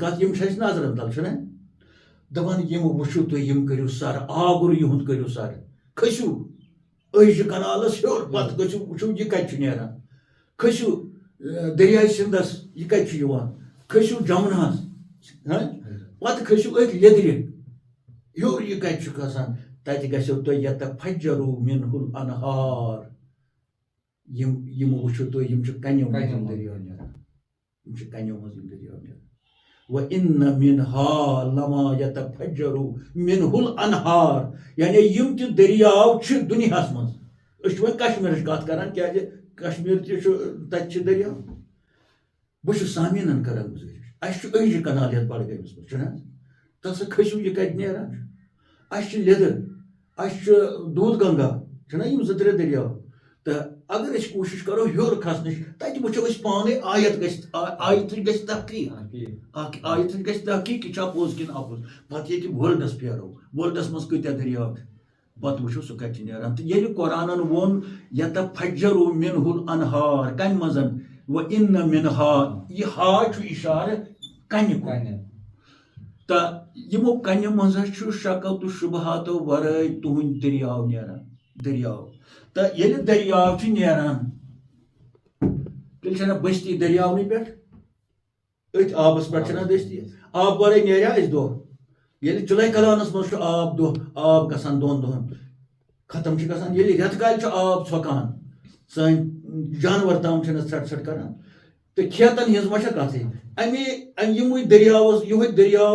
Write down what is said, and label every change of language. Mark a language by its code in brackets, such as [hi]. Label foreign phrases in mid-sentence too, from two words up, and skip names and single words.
[ks] کتھ یِم چھِ اَسہِ نظرن تل چھُنہ دپان یِم وٕچھِو تُہۍ یِم کٔرِو سر آگُر یِہُنٛد کٔرِو سر کھٔسِو أہجہِ کنالس ہیوٚر پتہٕ گٔژھِو وٕچھِو یہِ کتہِ چھُ نیران کھٔسِو دریاے سِنٛدس یہِ کتہِ چھُ یِوان کھٔسِو جمناہس پتہٕ کھٔسِو أتھۍ لیٚدرِ ہیوٚر یہِ کتہِ چھُ کھسان تتہِ گژھیو تۄہہِ [ar] یتفجروا منہ الانہار [ks] یِم وٕچھِو تُہۍ یِم چھِ کنیو منٛز یِم دٔریاو نیران یِم چھِ کنیو منٛز یِم دٔریاو نیران [ar] وَإِنَّ مِنْهَا لَمَا يَتَفَجَّرُ مِنْهُ الْأَنْهَارُ [ks] یعنی یِم تہِ دٔریاو چھِ دُنیاہس منٛز أسۍ چھِ وۄنۍ کشمیٖرٕچ کتھ کران کیازِ کشمیٖر تہِ چھُ تتہِ چھِ دٔریاو بہٕ چھُس سامیٖنن کران گُزٲرِش اَسہِ چھُ أہجہِ کنال یتھ بڈگٲمِس منٛز چھُنہ تتھ سا کھٔسِو یہِ کتہِ نیران چھُ اَسہِ چھِ لیٚدٕر اَسہِ چھُ دوٗد گنگا چھِنہ یِم 2-3 دٔریاو تہٕ اگر أسۍ کوٗشِش کرو ہیوٚر کھسنٕچ تتہِ وٕچھو أسۍ پانے آیتٕچ گژھِ تحقیٖق آیتٕچ گژھِ تحقیٖق یہِ چھا پوٚز کِنہٕ اَپُز پتہٕ ییٚتہِ وٲلڈس پھیرو وٲلڈس منٛز کۭتیاہ دٔریاو چھِ پتہٕ وٕچھو سُہ کتہِ چھُ نیران تہٕ ییٚلہِ قرآنن ووٚن [ar] یتفجروا منہ الانہار [ks] کمہِ منٛز [ar] وَإِنَّ مِنْهَا [ks] یہِ ہا چھُ اِشارٕ کنہِ کُن تہٕ یِمو کنہِ منٛز چھُ شکو تہٕ شُبہاتو ورٲے تُہنٛدۍ دٔریاو نیران دٔریاو تہٕ ییٚلہِ دٔریاو چھِ نیران تیٚلہِ چھنہ بٔستی دٔریاونٕے پٮ۪ٹھ أتھۍ آبس پٮ۪ٹھ چھنہ دٔستی آب ورٲے نیریا أسۍ دۄہ ییٚلہِ جُلاے کلانس منٛز چھُ آب گژھان 2 دۄہن ختم چھُ گژھان ییٚلہِ رٮ۪تہٕ کالہِ چھُ آب ژھۄکان سٲنۍ جانور تام چھِنہٕ ژھرٹ ژھرٹ کران تہٕ کھیتن ہٕنٛز ما چھےٚ کتھٕے یِموٕے دٔریاوس یِہوے دٔریاو